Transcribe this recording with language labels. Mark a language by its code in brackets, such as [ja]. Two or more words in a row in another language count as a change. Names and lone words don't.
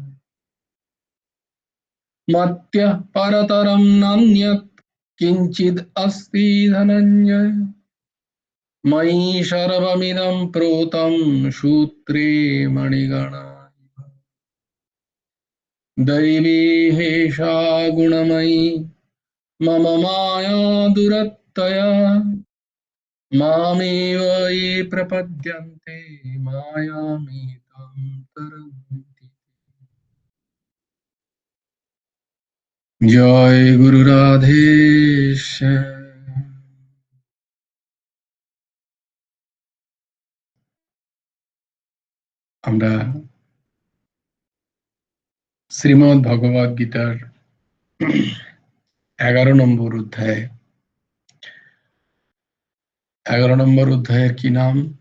[sa] मत्यः परतरं नान्यत् किञ्चिद् अस्ति धनञ्जय मयि सर्वमिदं प्रोतं सूत्रे मणिगणा दैवी हेषा गुणमयी मम माया दुरत्यया मामेव ये प्रपद्यन्ते मायामेतां तरन्ति। [bn] জয় গুরু রাধেশ্যাম। আমরা শ্রীমদ্ ভগবদ গীতার 11 নম্বর অধ্যায় 11 নম্বর অধ্যায়ের কি নাম?